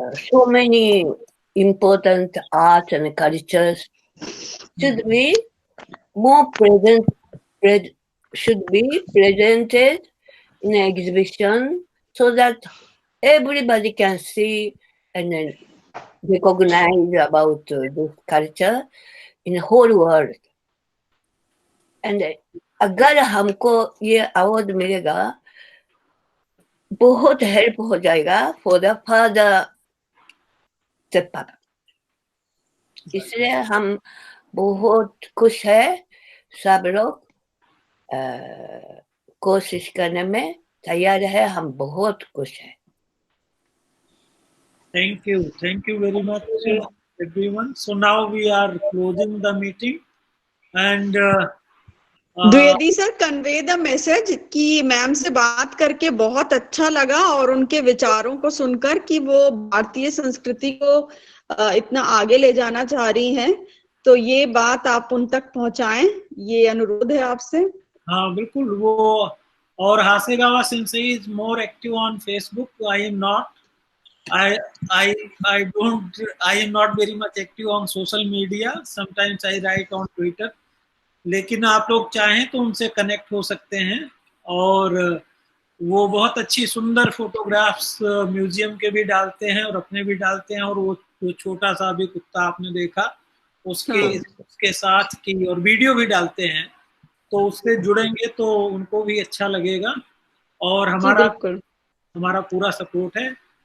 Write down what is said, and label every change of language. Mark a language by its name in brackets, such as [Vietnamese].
[English] so many important art and cultures should be more should be presented in an exhibition so that everybody can see and then recognize about this culture in the whole world. [Hindi] And अगर हमको ये award मिलेगा बहुत help हो जाएगा [English] for the further step up, [Hindi] इसलिए हम बहुत खुश है, सब लोग कोशिश करने में तैयार है, हम बहुत खुश है. [English] Thank you very much everyone. So now we are closing the meeting and [Hindi] Dwivedi sir [English] convey the message [Hindi] कि मैम से बात करके बहुत अच्छा लगा और उनके विचारों को सुनकर कि वो भारतीय संस्कृति को इतना आगे ले जाना चाह रही हैं, तो ये बात आप उन तक पहुंचाएं, ये अनुरोध है आपसे. हाँ बिल्कुल. वो और [English] Hasegawa sensei is more active on Facebook. I am not. I am not very much active on social media. Sometimes I write on Twitter. [Hindi] लेकिन आप लोग चाहें तो उनसे कनेक्ट हो सकते हैं और वो बहुत अच्छी सुंदर फोटोग्राफ्स म्यूजियम के भी डालते हैं और अपने भी डालते हैं. और वो छोटा सा भी कुत्ता आपने देखा उसके साथ की और वीडियो भी डालते हैं, तो उससे जुड़ेंगे तो उनको भी अच्छा लगेगा और हमारा पूरा सपोर्ट है.